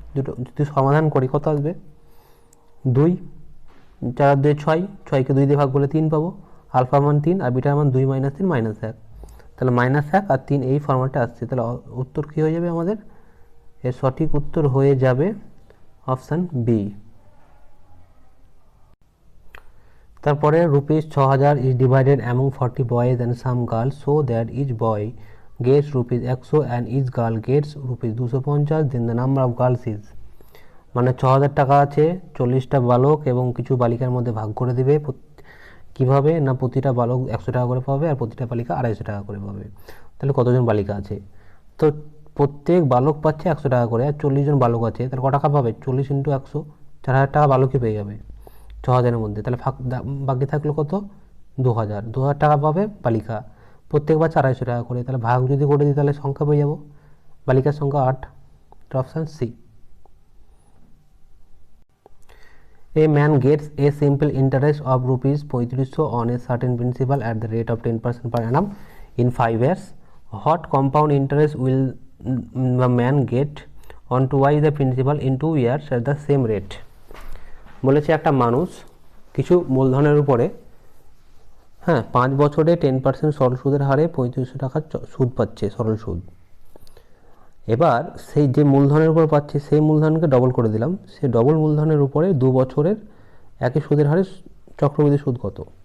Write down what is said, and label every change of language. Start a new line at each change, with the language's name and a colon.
Bangla: দুটো যদি সমাধান করি কত আসবে, 2, 4 আর 2 6, 6কে 2 দিয়ে ভাগ করলে 3 পাবো। আলফা মান 3 আর বিটার মান 2 - 3 -1, তাহলে -1 আর 3 এই ফর্ম্যাটে আসছে। তাহলে উত্তর কী হয়ে যাবে আমাদের, এর সঠিক উত্তর হয়ে যাবে অপশান বি।
English: তারপরে ₹6000 is divided among 40 boys and some girls so that each boy gets ₹100 and each girl gets ₹250, then the number of girls is,
Bangla: মানে 6000 টাকা আছে, 40টা বালক এবং কিছু বালিকার মধ্যে ভাগ করে দেবে। কিভাবে না, প্রতিটা বালক 100 টাকা করে পাবে আর প্রতিটা বালিকা 250 টাকা করে পাবে। তাহলে কতজন বালিকা আছে, তো প্রত্যেক বালক পাচ্ছে 100 টাকা করে, আর 40 জন বালক আছে, তাহলে ক টাকা পাবে, 40 × 100, 4000 টাকা বালকই পেয়ে যাবে 6000-এর মধ্যে। তাহলে বাকি থাকলো কত, 2000 টাকা পাবে বালিকা, প্রত্যেক পাচ্ছে 250 টাকা করে। তাহলে ভাগ যদি করে দিই তাহলে সংখ্যা পেয়ে যাবো, বালিকার সংখ্যা 8, option C.
English: A man gets a simple interest of ₹3500 on a certain principal at the rate of 10% per annum in 5 years. What compound interest will the man get on twice the principal in 2 years at the same rate?
Bangla: বলেছে একটা মানুষ কিছু মূলধনের উপরে 5 বছরে 10% সরল সুদের হারে 3500 টাকা সুদ পাচ্ছে, সরল সুদ। এবার সেই যে মূলধনের উপর পাচ্ছে সেই মূলধনকে ডবল করে দিলাম, সেই ডবল মূলধনের উপরে 2 বছরের একই সুদের হারে চক্রবৃদ্ধি সুদ কত।